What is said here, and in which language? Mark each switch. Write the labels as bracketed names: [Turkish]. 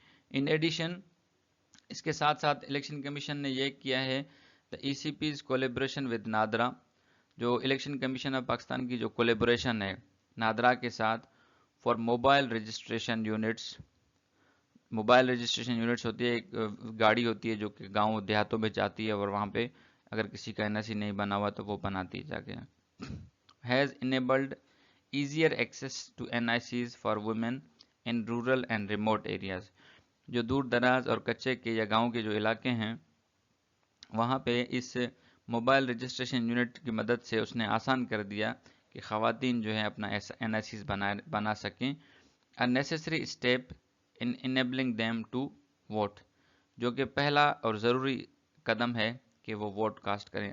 [Urdu] In addition, اس کے ساتھ ساتھ الیکشن کمیشن نے یہ کیا ہے [English] the ECP's collaboration with NADRA, [Urdu] جو الیکشن کمیشن آف پاکستان کی جو کولیبریشن ہے نادرا کے ساتھ for mobile registration units. Mobile registration units ہوتی ہے، ایک گاڑی ہوتی ہے جو کہ گاؤں دیہاتوں میں جاتی ہے اور وہاں پہ اگر کسی کا NIC نہیں بنا ہوا تو وہ بناتی جا کے. [English] has enabled easier access to NICs for women in rural and remote areas. [Urdu] جو دور دراز اور کچے کے یا گاؤں کے جو علاقے ہیں وہاں پہ اس موبائل رجسٹریشن یونٹ کی مدد سے اس نے آسان کر دیا کہ خواتین جو ہیں اپنا NICs بنا سکیں. [English] a necessary step in enabling them to vote، [Urdu] جو کہ پہلا اور ضروری قدم ہے کہ وہ ووٹ کاسٹ کریں.